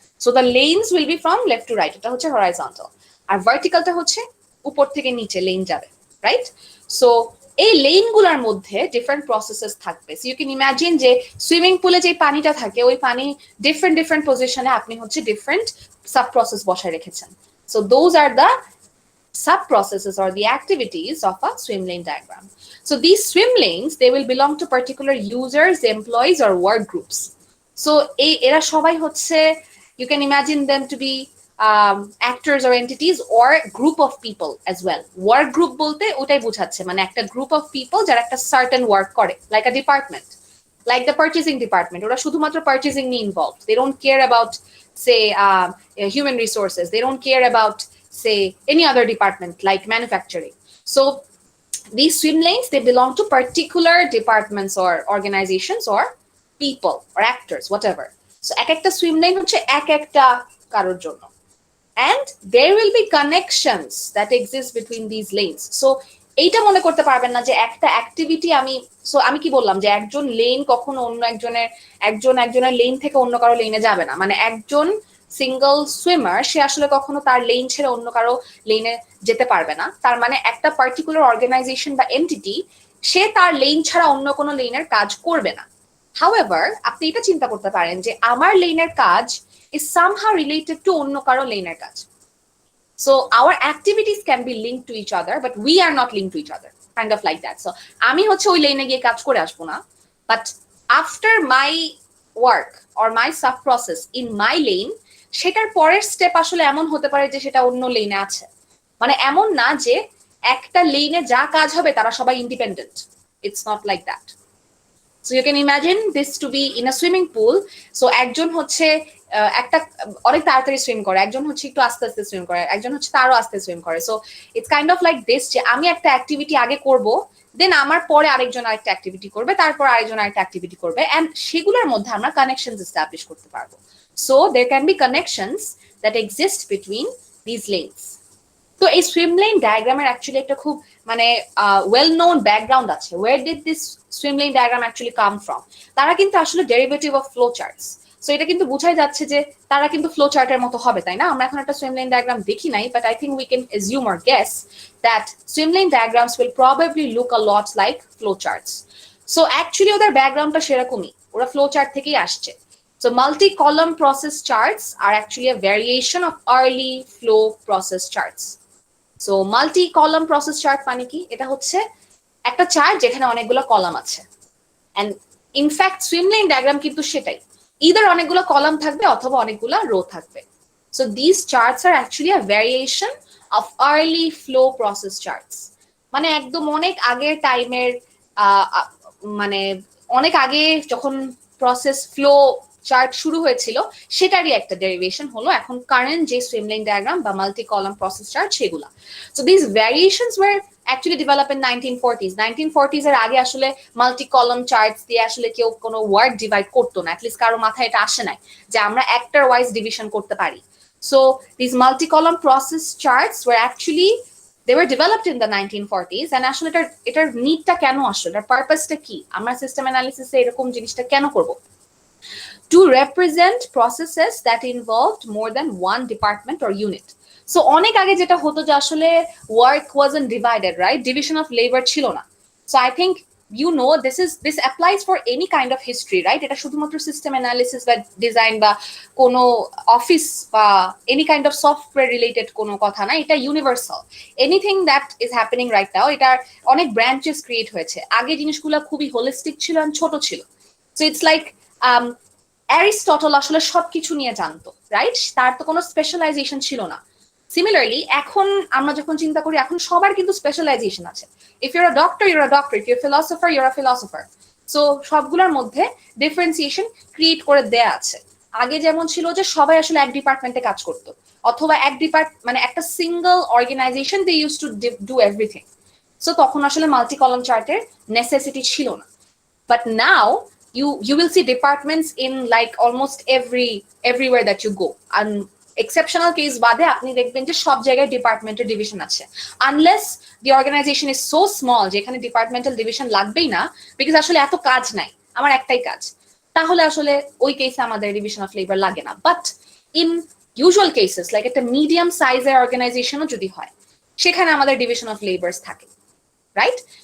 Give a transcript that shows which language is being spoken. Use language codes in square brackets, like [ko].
[en] so the lanes will be from left to right, [bn] এটা হচ্ছে horizontal. আর ভার্টিক্যালটা হচ্ছে উপর থেকে নিচে লেন যাবে, রাইট? সো এই লেনগুলোর মধ্যে ডিফারেন্ট প্রসেসেস থাকবে। [en] so you can imagine [bn] যে সুইমিং পুলে যে পানিটা থাকে ওই পানি ডিফারেন্ট পজিশনে আপনি হচ্ছে ডিফারেন্ট সাব প্রসেস বসায় রেখেছেন। So those are the [en] sub processes or the activities of a swim lane diagram. So these swim lanes, they will belong to particular users, employees or work groups. [bn] So era shobai hocche, [en] you can imagine them to be actors or entities or group of people as well. [bn] Work group bolte otai bujhacche mane ekta [en] group of people [bn] jara ekta certain work kore, like a department, [en] like the purchasing department. [bn] Ora shudhumatro purchasing niye involved. [en] They don't care about say human resources. They don't care about say any other department like manufacturing. So these swim lanes, they belong to particular departments or organizations or people or actors, whatever. [bn] So ek ekta swim lane hocche ek ekta karor jonno, [en] and there will be connections that exist between these lanes. [bn] So এইটা মনে করতে পারবেন না যে একটা activity আমি কি বললাম যে একজন লেন কখনো অন্য একজনের লেন থেকে অন্য কারো লেনে যাবে না, মানে একজন সিঙ্গল সুইমার সে আসলে কখনো তার লেন ছেড়ে অন্য কারো লেনে যেতে পারবে না। তার মানে একটা পার্টিকুলার অর্গানাইজেশন বা এন্টিটি সে তার লেন ছাড়া অন্য কোনো লেনের কাজ করবে না। হাউএভার আপনি এটা চিন্তা করতে পারেন যে আমার লেনের কাজ [en] is somehow related to [bn] অন্য কারো লেনের কাজ। [en] So our activities can be linked to each other, but we are not linked to each other, kind of like that. [bn] So আমি হচ্ছে ওই লেনে গিয়ে কাজ করে আসবো না, [en] but after my work or my sub process in my lane, [bn] সেটার পরের স্টেপ আসলে এমন হতে পারে যে সেটা অন্য লেনে আছে। মানে এমন না যে একটা লেনে যা কাজ হবে তারা সবাই independent, [en] It's not like that. So you can imagine this to be in a swimming pool. [bn] So একজন হচ্ছে একটা অনেক তাড়াতাড়ি সুইম করে, একজন হচ্ছে একটু আস্তে আস্তে সুইম করে, একজন হচ্ছে তারও আস্তে সুইম করে। [en] so it's kind of like this [bn] যে আমি একটা অ্যাক্টিভিটি আগে করব, দেন আমার পরে আরেকজন আরেকটা অ্যাক্টিভিটি করবে, তারপর আরেকজন আরেকটা অ্যাক্টিভিটি করবে, এন্ড সেগুলোর মধ্যে আমরা কানেকশনস এস্টাবলিশ করতে পারবো। [en] So there can be connections that exist between this lanes. [bn] তো এই সুইম লেন ডায়াগ্রামের অ্যাকচুয়ালি একটা খুব মানে ওয়েল নোন ব্যাকগ্রাউন্ড আছে। [en] Where did this swim lane diagram actually come from? [bn] তারা কিন্তু আসলে [en] Derivative of flow charts. [bn] So এটা কিন্তু বোঝাই যাচ্ছে যে তারা কিন্তু ফ্লো চার্টের মতো হবে, তাই না? আমরা এখন একটা সুইম লেন ডায়াগ্রাম দেখি নাই, [en] But I think we can assume or guess that swim lane diagrams will probably look a lot like flow charts. [bn] So actually ওদের ব্যাকগ্রাউন্ডটা সেরকমই, ওরা ফ্লো চার্ট থেকেই আসছে। [en] So multi-column process charts are actually a variation of early flow process charts. [bn] So multi-column process chart মানে কি? এটা হচ্ছে একটা চার্ট যেখানে অনেকগুলো কলাম আছে, [en] and in fact [bn] swim lane diagram কিন্তু সেটাই, either অনেকগুলো কলাম থাকবে অথবা অনেকগুলো রো থাকবে। [en] So these charts are actually a variation of early flow process charts. [bn] মানে একদম অনেক আগের টাইমের মানে অনেক আগে যখন প্রসেস ফ্লো চার্ট শুরু হয়েছিল সেটারই একটা ডেরিভেশন হলো এখন কারেন্ট যে সুইম লেন ডায়াগ্রাম বা মাল্টি কলাম প্রসেস চার্ট সেগুলা। [en] So this variations were actually develop in 1940s। [bn] 1940s এর আগে আসলে মাল্টি কলাম চার্টস দিয়ে আসলে কেউ কোনো ওয়ার্ড ডিভাইড করতো না, অ্যাটলিস্ট কারো মাথায় এটা আসে নাই যে আমরা অ্যাক্টর ওয়াইজ ডিভিশন করতে পারি। [en] so this multi column process charts were actually they were developed in the 1940s, [bn] and আসলে এটার নিডটা কেন আসলে, এটার পারপাসটা কি, আমরা সিস্টেম অ্যানালিসিসে এরকম জিনিসটা কেন করব? [en] To represent processes that involved more than one department or unit. So [bn] অনেক আগে যেটা হতো যে আসলে [en] work wasn't divided, right? Division of labor ছিল না। So I think you know this applies for any kind of history, right? [bn] এটা শুধুমাত্র সিস্টেম অ্যানালিসিস বা ডিজাইন বা কোনো অফিস বা any kind of software related কোনো কথা না, এটা universal. [en] anything that is happening right now, [bn] এটার অনেক ব্রাঞ্চেস ক্রিয়েট হয়েছে। আগে জিনিসগুলো খুবই হোলিস্টিক ছিল আর ছোট ছিল। [en] so it's like [bn] অ্যারিস্টটল আসলে সবকিছু নিয়ে জানতো, রাইট? তার তো কোনো স্পেশালাইজেশন ছিল না। সিমিলারলি এখন আমরা যখন চিন্তা করি, এখন সবার কিন্তু স্পেশালাইজেশন আছে। [en] If you're a doctor, you're a doctor, if you're philosopher, you're a philosopher. [bn] So সবগুলোর মধ্যে ডিফারেন্সিয়েশন ক্রিয়েট করে দেয়া আছে। আগে যেমন ছিল যে সবাই আসলে এক ডিপার্টমেন্টে কাজ করতো, অথবা মানে একটা single organisation [en] They use to do everything. [bn] So তখন আসলে মাল্টি কলাম চার্টের নেসেসিটি ছিল না। [en] But now you will see departments in like almost everywhere that you go. [bn] And exceptional case বাদে আপনি দেখবেন যে সব জায়গায় ডিপার্টমেন্টাল ডিভিশন আছে, [en] unless the organisation is so small [bn] যে এখানে ডিপার্টমেন্টাল ডিভিশন লাগবেই না, বিকজ আসলে এত কাজ নাই, আমার একটাই কাজ, তাহলে আসলে ওই কেসে আমাদের ডিভিশন অফ লেবার লাগে না। [en] but in usual cases [bn] like একটা মিডিয়াম সাইজের অর্গানাইজেশনও যদি হয়, সেখানে আমাদের ডিভিশন অফ লেবার্স থাকে, রাইট?